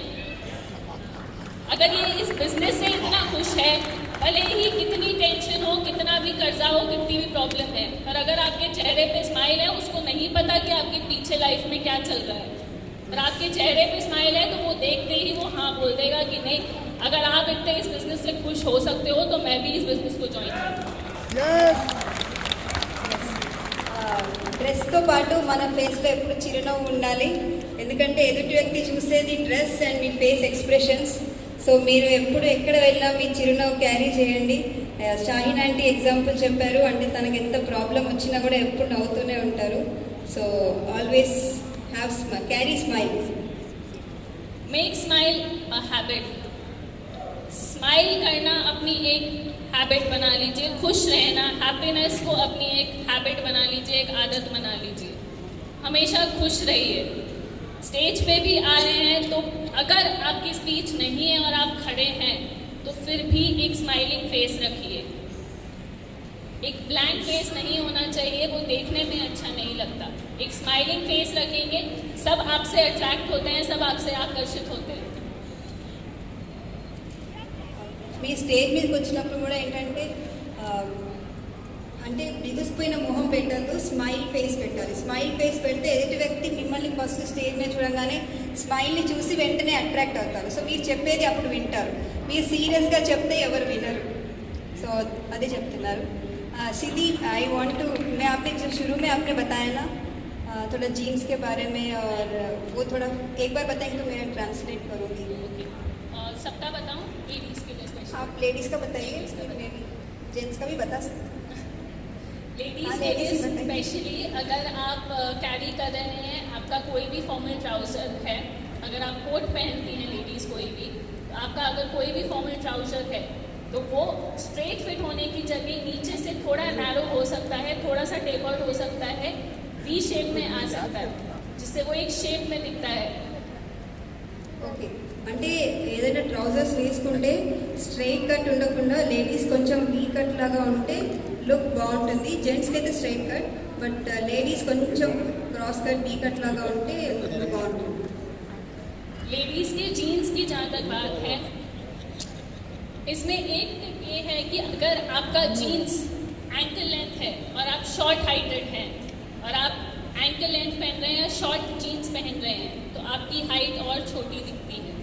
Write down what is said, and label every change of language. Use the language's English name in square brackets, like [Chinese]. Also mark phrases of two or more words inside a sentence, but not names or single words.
[Hindi] अगर ये इस बिजनेस से इतना खुश है, भले ही कितनी टेंशन हो, कितना भी कर्जा हो, कितनी भी प्रॉब्लम है, पर अगर आपके चेहरे पे स्माइल है, उसको नहीं पता कि आपके पीछे लाइफ में क्या चल रहा है, पर आपके चेहरे पे स्माइल है तो वो देखते ही वो हाँ बोल देगा कि नहीं, अगर आप इतने इस बिजनेस से खुश हो सकते हो तो मैं भी इस बिजनेस को ज्वाइन करूँ। [Telugu] డ్రెస్తో పాటు మన ఫేస్లో ఎప్పుడు చిరునవ్వు ఉండాలి, ఎందుకంటే ఎదుటి వ్యక్తి చూసేది [English] dress and [Telugu] మీ [English] face expressions. [Telugu] సో మీరు ఎప్పుడు ఎక్కడ వెళ్ళినా మీ చిరునవ్వు క్యారీ చేయండి. షాహీన్ [English] aunty example [Telugu] చెప్పారు, అంటే తనకి ఎంత ప్రాబ్లం వచ్చినా కూడా ఎప్పుడు నవ్వుతూనే ఉంటారు. [English] So always carry smile. make smile a habit. [Hindi] स्माइल करना अपनी एक हैबिट बना लीजिए। खुश रहना, हैप्पीनेस को अपनी एक हैबिट बना लीजिए, एक आदत बना लीजिए। हमेशा खुश रहिए। स्टेज पे भी आ रहे हैं तो अगर आपकी स्पीच नहीं है और आप खड़े हैं तो फिर भी एक [English] smiling face [Hindi] रखिए। एक [English] blank face [Hindi] नहीं होना चाहिए, वो देखने में अच्छा नहीं लगता। एक [English] smiling face [Hindi] रखेंगे, सब आपसे अट्रैक्ट होते हैं, सब आपसे आकर्षित होते हैं। [Telugu] మీ స్టేజ్ మీదకి వచ్చినప్పుడు కూడా ఏంటంటే అంటే బిగుసిపోయిన మొహం పెట్టద్దు, [English] smile face [Telugu] పెట్టాలి. [English] smile face [Telugu] పెడితే ఎదుటి వ్యక్తి మిమ్మల్ని [English] first stage [Telugu] మీద చూడగానే స్మైల్ని చూసి వెంటనే అట్రాక్ట్ అవుతారు. సో మీరు చెప్పేది అప్పుడు వింటారు. మీరు సీరియస్గా చెప్తే ఎవరు వినరు. సో అదే చెప్తున్నారు. [Hindi] सिद्धि, [English] I want to, [Hindi] मैं आपने जब शुरू में आपने बताया ना थोड़ा जीन्स के बारे में, और वो थोड़ा एक बार बताएंगे तो मैं ट्रांसलेट करूँगी. और सबका बताऊं, लेडीज़ के लिए स्पेशल? आप लेडीज़ का बताइए, जेंट्स का भी बता सकते हैं. लेडीज़ के लिए स्पेशली अगर आप कैरी कर रहे हैं, आपका कोई भी [English] formal trouser [Hindi] है, अगर आप कोट पहनती हैं लेडीज़ कोई भी, तो आपका अगर कोई भी [English] formal trouser [Hindi] है तो वो [English] straight fit [Hindi] होने की जगह नीचे से थोड़ा नैरो हो सकता है, थोड़ा सा टेपर्ड हो सकता है, [English] V shape [Hindi] में आ सकता है, जिससे वो एक शेप में दिखता है. [Telugu] ఓకే, అంటే ఏదైనా ట్రౌజర్స్ వేసుకుంటే [English] straight cut [Telugu] ఉండకుండా లేడీస్ కొంచెం [English] V cut [Telugu] లాగా ఉంటే లుక్ బాగుంటుంది. జెంట్స్కి అయితే [English] straight cut, but ladies [Telugu] కొంచెం [English] cross cut V cut [Telugu] లాగా ఉంటే బాగుంటుంది. [Hindi] लेडीज़ के जीन्स की जहाँ तक बात है, इसमें एक टिप ये है कि अगर आपका जीन्स [English] ankle length [Hindi] है और आप [English] short heighted [Hindi] हैं और आप [English] ankle length [Hindi] पहन रहे हैं या [English] short jeans [Hindi] पहन रहे हैं तो आपकी हाइट और छोटी दिखती है।